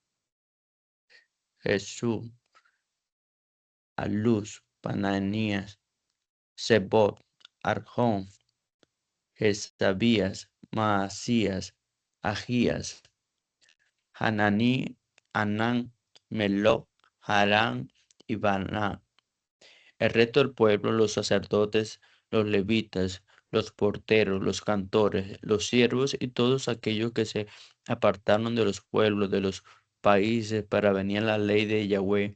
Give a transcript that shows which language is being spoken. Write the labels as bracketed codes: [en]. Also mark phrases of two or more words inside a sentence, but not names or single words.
[es] Jesús, Aluz, Pananías, Sebot, Arjón, Jezabías, Maasías, Agías, Hananí, Anán, Meló, Harán y Baná. El resto del pueblo, los sacerdotes, los levitas, los porteros, los cantores, los siervos y todos aquellos que se apartaron de los pueblos, de los países para venir a la ley de Yahweh.